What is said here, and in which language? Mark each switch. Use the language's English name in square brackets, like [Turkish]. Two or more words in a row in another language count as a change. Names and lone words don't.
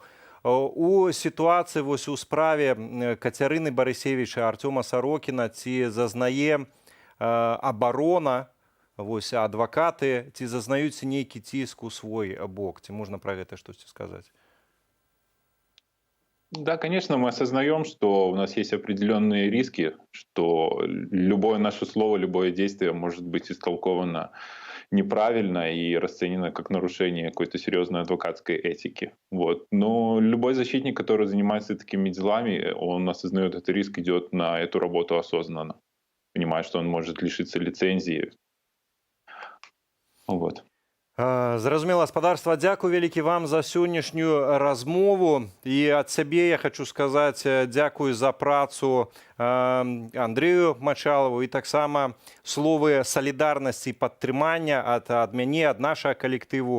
[Belarusian] У сітуацыі вось у справе Кацярыны Барысевіча, Артёма Сарокіна, ці зазнае абарона, вось адвакаты, ці зазнаюць нейкі ціск у свой бок? Ці можна пра гэта штосьці сказаць? [Russian] Да, конечно, мы осознаем, что у нас есть определенные риски, что любое наше слово, любое действие может быть истолковано неправильно и расценено как нарушение какой-то серьезной адвокатской этики. Вот. Но любой защитник, который занимается такими делами, он осознает этот риск, идет на эту работу осознанно, понимая, что он может лишиться лицензии. Вот. [Belarusian] Зразумела, гаспадарства, дзякуй вялікі вам за сённяшнюю размову. І ад сябе я хочу сказаць дзякуй за працу Андрэю Мачалову і таксама словы салідарнасці і падтрымання ад мяне, ад нашага калектыву.